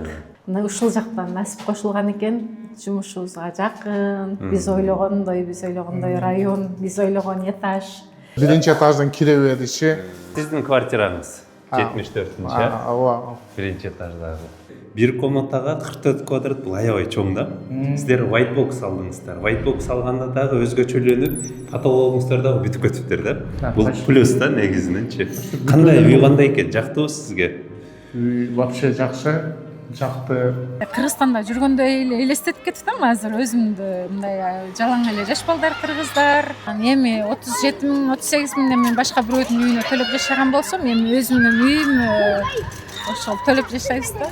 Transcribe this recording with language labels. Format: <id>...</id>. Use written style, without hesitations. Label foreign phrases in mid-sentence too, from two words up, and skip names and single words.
<ky>Мына ушул жактан насип кошулган экен. Жумушубузга жакын, биз ойлогондой район, биз ойлогон этаж. Биринчи этаждан кире бериши. Сиздин квартираңыз 74-нчи. Ооба. Биринчи этаждагы. Бир комнатага 44 квадрат, бул аябай чоң да. Сиздер</ky> <en>white box</en> <ky>алдыңыздар.</ky> <en>White box</en> <ky>алганда дагы өзгөчөлөнүп, потологуңуздар дагы бүтүп кетиптир да. Бул плюс да негизиненчи. Кандай үй кандай экен? Жактыбы сизге? Үй вообще жакшы. Жакты. Кыргызстанда жүргөндө эле элестетип кетиптим азыр өзүмдү. Мындай жалаң эле жаш балдар кыргыздар. Эми 37 миң, 38 миңден мен башка бирөөнүн үйүнө төлөп жашаган болсом, эми өзүмдүн үйүм ошол төлөп жашайбыз да.</ky>